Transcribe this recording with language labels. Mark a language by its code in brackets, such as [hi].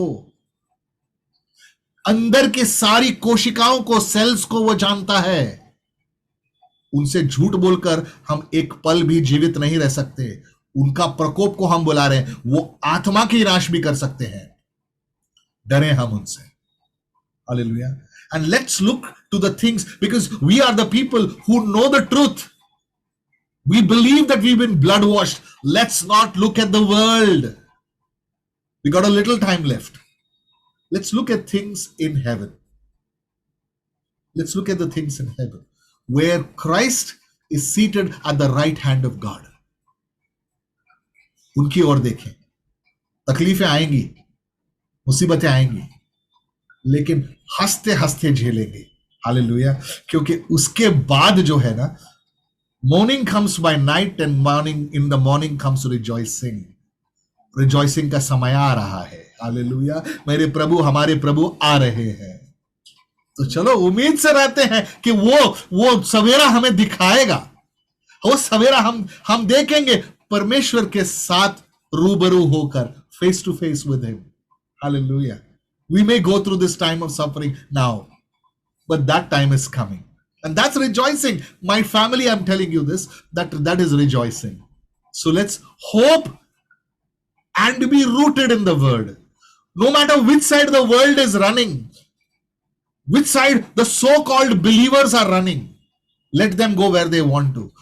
[hi] वो अंदर की सारी कोशिकाओं को, सेल्स को वो जानता है। उनसे झूठ बोलकर हम एक पल भी जीवित नहीं रह सकते। उनका प्रकोप को हम बुला रहे हैं। वो आत्मा की नाश भी कर सकते हैं। डरे हम उनसे। Hallelujah. [en] And let's look to the things, because we are the people who know the truth. We believe that we've been blood washed. Let's not look at the world. We got a little time left. Let's look at things in heaven. Let's look at the things in heaven, where Christ is seated at the right hand of God. [hi] उनकी ओर देखें। तकलीफें आएंगी, मुसीबतें आएंगी, लेकिन हंसते हंसते झेलेंगे। Hallelujah. क्योंकि उसके बाद जो है ना, [en] Morning comes by night and morning in the morning comes rejoicing. [hi] Rejoicing का समय आ रहा है। हालेलुया। मेरे प्रभु, हमारे प्रभु आ रहे हैं। तो चलो उम्मीद से रहते हैं कि वो सवेरा हमें दिखाएगा। वो सवेरा हम देखेंगे परमेश्वर के साथ रूबरू होकर, [en] Face to face with him. [hi] Hallelujah. [en] We may go through this time of suffering now, but that time is coming. And that's rejoicing. My family, I'm telling you this, that is rejoicing. So let's hope and be rooted in the word. No matter which side the world is running, which side the so-called believers are running, let them go where they want to.